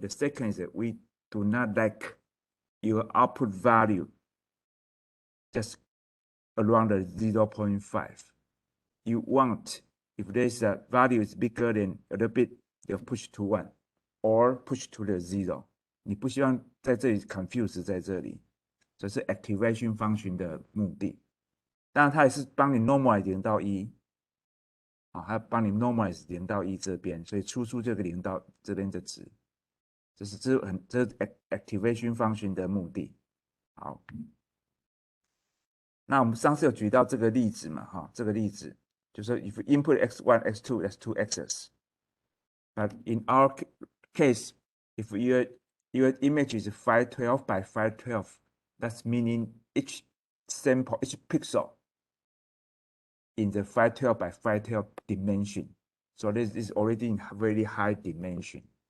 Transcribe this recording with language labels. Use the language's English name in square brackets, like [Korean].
[English] The second is that we do not like your output value just around the 0.5. You want, if there's a value is bigger than a little bit, they'll push to 1 or push to the 0. [Chinese] 你不希望在这里 confuse 在这里，这是 activation function 的目的。当然，它也是帮你 normalize 0到1。它帮你 normalize 0到1这边，所以出这个0到这边的值，这是 activation function 的目的。好，那我们上次有举到这个例子嘛，这个例子就是 [English] if input x1, x2, that's 2 x's. But in our case, if your image is 512 by 512, that's meaning each sample, each pixel in the 512 by 512 dimension. So this is already in very high dimension.